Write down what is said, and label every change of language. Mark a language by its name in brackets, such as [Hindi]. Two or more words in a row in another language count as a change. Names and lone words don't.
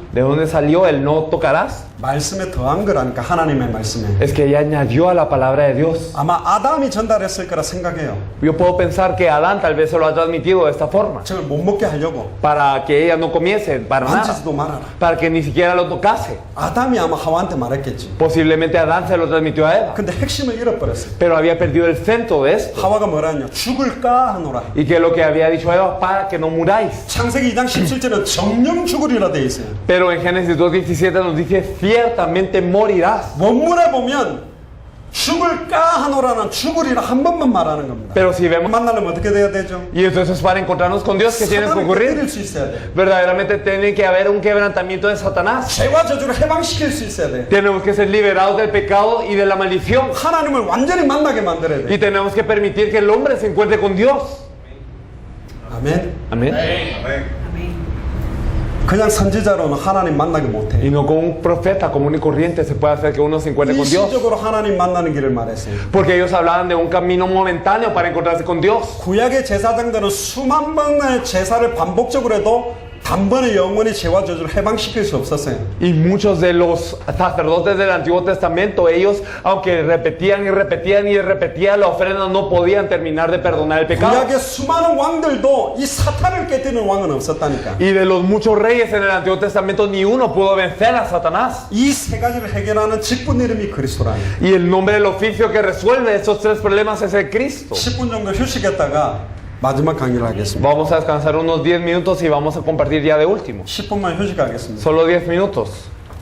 [Spanish] ¿De dónde salió el no tocarás? [Korean] 말씀에 더한 거라니까 하나님의 말씀에. [Spanish] Es que ella añadió a la palabra de Dios. [Korean] 아마 아담이 전달했을 거라 생각해요. [Spanish] Yo puedo pensar que Adán tal vez se lo ha transmitido de esta forma. [Korean] 저걸 못 먹게 하려고. [Spanish] Para que ella no comiese, para nada. [Korean] 만지지도 말아라. [Spanish] Para que ni siquiera lo tocase. [Korean] 아담이 아마 하와한테 말했겠지. [Spanish] Posiblemente Adán se lo transmitió a Eva. [Korean] 근데 핵심을 잃어버렸어요. [Spanish] Pero había perdido el centro de esto. [Korean] 하와가 뭐라 했냐? 죽을까 하노라. [Spanish] Y que lo que había dicho Eva, para que no muráis. [Korean] 창세기 2장 17절은 정령 죽으리라 되어 있어요. [Spanish] Pero en Génesis 2:17 nos dice, ciertamente morirás. [Korean] 원문에 보면 죽을까 하노라는 죽으리라 한 번만 말하는 겁니다. [Spanish] Pero si vemos, [Korean] 만나려면 어떻게 돼야 되죠? [Spanish] y entonces para encontrarnos con Dios, ¿qué tiene que [Korean] 사단을 [Spanish] ocurrir? [Korean] 깨뜨릴 수 있어야 돼. [Spanish] Verdaderamente tiene que haber un quebrantamiento de Satanás. [Korean] 죄와 저주를 해방시킬 수 있어야 돼. [Spanish] Tenemos que ser liberados del pecado y de la maldición. [Korean] 하나님을 완전히 만나게 만들어야 돼. [Spanish] Y tenemos que permitir que el hombre se encuentre con Dios. [Korean] 아멘. [Spanish] Amén. [Korean] 그냥 선지자로는 하나님 만나게 못해. [Spanish] Y no con un profeta común y corriente se puede hacer que uno se encuentre con Dios. [Korean] 일시적으로 하나님 만나는 길을 말했어요. [Spanish] Porque ellos hablaban de un camino momentáneo para encontrarse con Dios. [Korean] 구약의 제사장들은 수만 번의 제사를 반복적으로 해도 단번에 영원히 죄와 저주를 해방시킬 수 없었어요. [Spanish] Y muchos de los sacerdotes del Antiguo Testamento, ellos, aunque repetían y repetían y repetían la ofrenda, no podían terminar de perdonar el pecado. [Korean] 구약의 수많은 왕들도 이 사탄을 깨뜨리는 왕은 없었다니까. [Spanish] Y de los muchos reyes en el Antiguo Testamento, ni uno pudo vencer a Satanás. [Korean] 이 세 가지를 해결하는 직분 이름이 그리스도라니. [Spanish] Y el nombre del oficio que resuelve esos tres problemas es el Cristo. [Korean] 10분 정도 휴식했다가 마지막 강의를 하겠습니다. [Spanish] Vamos a descansar unos 10 minutos y vamos a compartir ya de último. [Korean] 10분만 휴식하겠습니다. [Spanish] Solo 10 minutos.